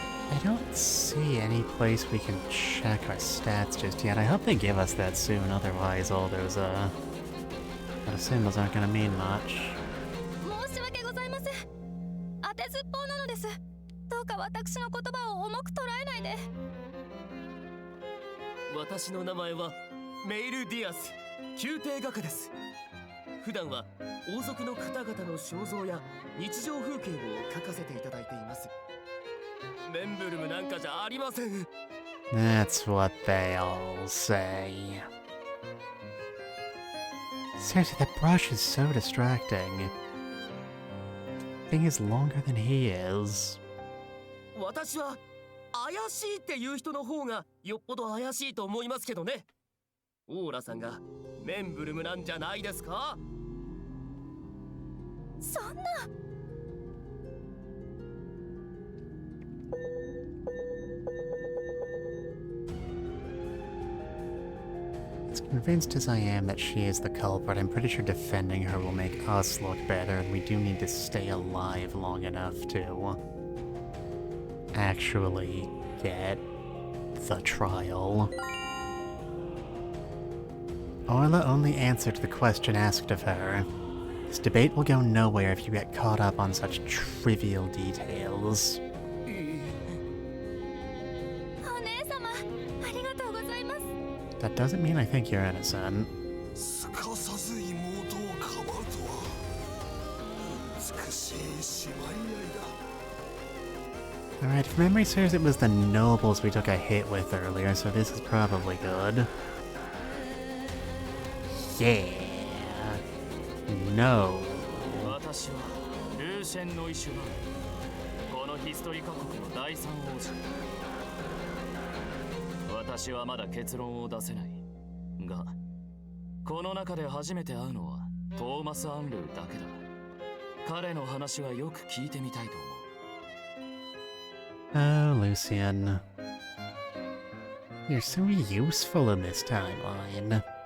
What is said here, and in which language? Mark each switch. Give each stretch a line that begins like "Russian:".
English: I don't see any place we can check our stats just yet. I hope they give us that soon, otherwise all those symbols aren't gonna mean much.
Japanese: 申し訳ございません。当てずっぽうなのです。どうか私の言葉を重く捉えないで。私の名前はメイル・ディアス、宮廷画家です。普段は王族の方々の肖像や日常風景を描かせていただいています。メンブルムなんかじゃありません。
English: That's what they all say. Seriously, that brush is so distracting. The thing is longer than he is.
Japanese: 私は怪しいっていう人の方がよっぽど怪しいと思いますけどね。オーラさんがメンブルムなんじゃないですか？そんな。
English: As convinced as I am that she is the culprit, I'm pretty sure defending her will make us look better, and we do need to stay alive long enough to actually get the trial. Orla only answered the question asked of her. This debate will go nowhere if you get caught up on such trivial details.
Japanese: お姉様、ありがとうございます。
English: That doesn't mean I think you're innocent.
Japanese: すかさず妹をかばうとは美しい姉妹愛だ。
English: Alright, if memory serves, it was the nobles we took a hit with earlier, so this is probably good. Yeah. No.
Japanese: 私はルーシェンのイシュバー。このヒストリカ国の第三王子。私はまだ結論を出せない。が、この中で初めて会うのはトーマス・アンルーだけだ。彼の話はよく聞いてみたいと思う。
English: Oh, Lucian. You're so useful in this timeline.